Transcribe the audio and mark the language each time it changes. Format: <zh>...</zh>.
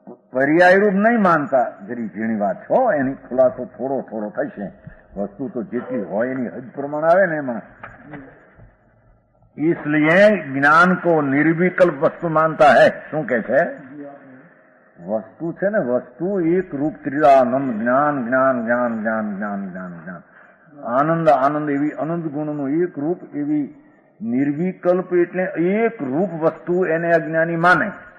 <gu>પર્યાય રૂપ નહીં માનતા. જરી ઝીણી વાત છો, એની ખુલાસો થોડો થોડો થશે. વસ્તુ તો જેટલી હોય એની હદ પ્રમાણ આવે ને એમાં.</gu> <hi>इसलिए ज्ञान को निर्विकल्प वस्तु मानता है.</hi> <gu>શું કે છે? વસ્તુ છે ને, વસ્તુ એક રૂપ ત્રિદાનંદ, જ્ઞાન જ્ઞાન જ્ઞાન જ્ઞાન જ્ઞાન જ્ઞાન જ્ઞાન, આનંદ આનંદ, એવી અનંત ગુણનું એક રૂપ, એવી નિર્વિકલ્પ એટલે એક રૂપ વસ્તુ એને અજ્ઞાની માને.</gu>